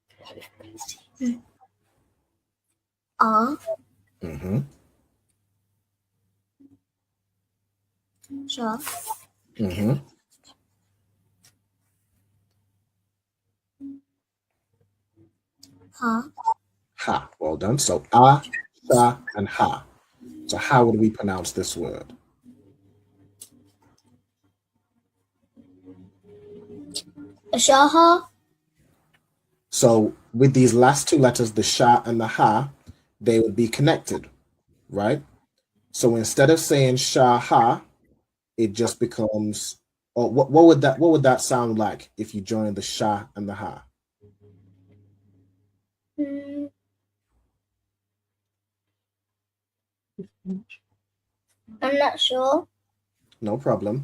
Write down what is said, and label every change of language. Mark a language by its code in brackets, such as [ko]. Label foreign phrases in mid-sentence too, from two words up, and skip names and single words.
[en] Ah. Mm-hmm. Sha. Mm-hmm. Ha. Ha. Well done. So ah, sha, and ha. So how would we pronounce this word? Shaha. So with these last two letters, the sha and the ha, they would be connected, right? So instead of saying sha ha, it just becomes. Or what would that sound like if you join the sha and the ha? I'm not sure. No problem.